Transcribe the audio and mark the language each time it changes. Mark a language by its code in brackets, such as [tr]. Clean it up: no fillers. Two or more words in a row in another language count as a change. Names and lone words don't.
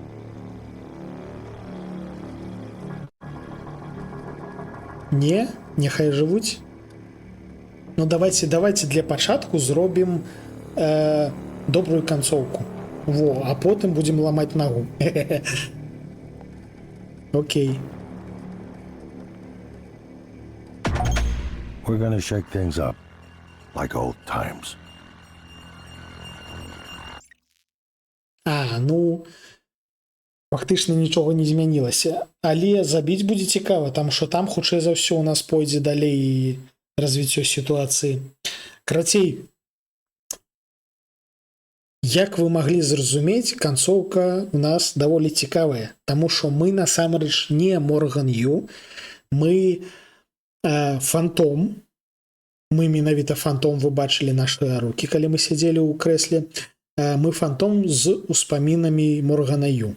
[be] Не, няхай жывуць. Ну давайте для пачатку зробім добрую канцоўку. Во, а потым будзем ламаць нагу. Окей. [en] We're gonna shake things up, like old times. [be] Ну, фактычна нічога не змянілася. Але забіць будзе цікава, там што там, хутчэй за ўсё, у нас пойдзе далей развіццё сітуацыі. Карацей, як вы маглі зразумець, канцоўка у нас даволі цікавая, таму што мы насамрэч не Морган Ю, мы фантом, мы менавіта фантом, вы бачылі нашы рукі, калі мы сядзелі ў крэсле, мы фантом з успамінамі Моргана Ю.